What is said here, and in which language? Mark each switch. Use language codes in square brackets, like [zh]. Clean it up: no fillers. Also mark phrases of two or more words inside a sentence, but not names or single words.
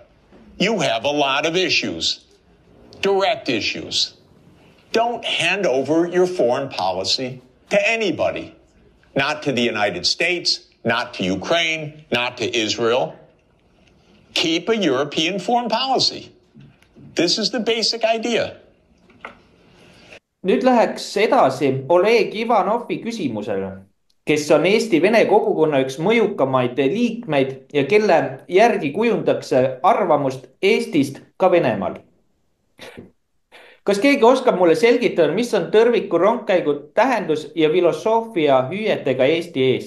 [en] You have a lot of issues, direct issues. Don't hand over your foreign policy to anybody, not to the United States, not to Ukraine, not to Israel. Keep a European foreign policy. This is the basic idea. [et] Nüüd läheks edasi Oleg Ivanovi küsimusele, kes on Eesti Vene kogukonna üks mõjukamaid liikmeid ja kelle järgi kujundakse arvamust Eestist ka Venemaal. Kas keegi oskab mulle selgitada, mis on tõrviku rongkäigu tähendus ja filosoofia hüüetega Eesti eest?